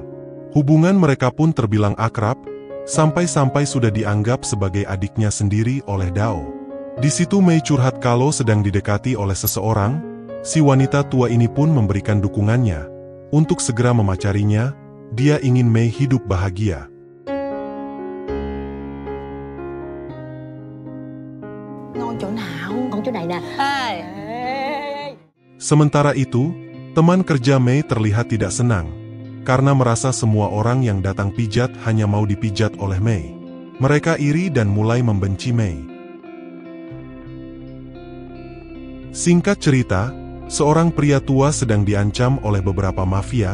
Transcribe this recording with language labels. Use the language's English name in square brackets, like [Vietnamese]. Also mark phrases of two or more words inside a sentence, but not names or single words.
[Indonesian] Hubungan mereka pun terbilang akrab, sampai-sampai sudah dianggap sebagai adiknya sendiri oleh Dao. Di situ Mei curhat kalau sedang didekati oleh seseorang, si wanita tua ini pun memberikan dukungannya untuk segera memacarinya. Dia ingin Mei hidup bahagia. [Vietnamese] Ngon chỗ nào? Ngon chỗ này nè. [Indonesian] Sementara itu, teman kerja Mei terlihat tidak senang, karena merasa semua orang yang datang pijat hanya mau dipijat oleh Mei. Mereka iri dan mulai membenci Mei. Singkat cerita, seorang pria tua sedang diancam oleh beberapa mafia.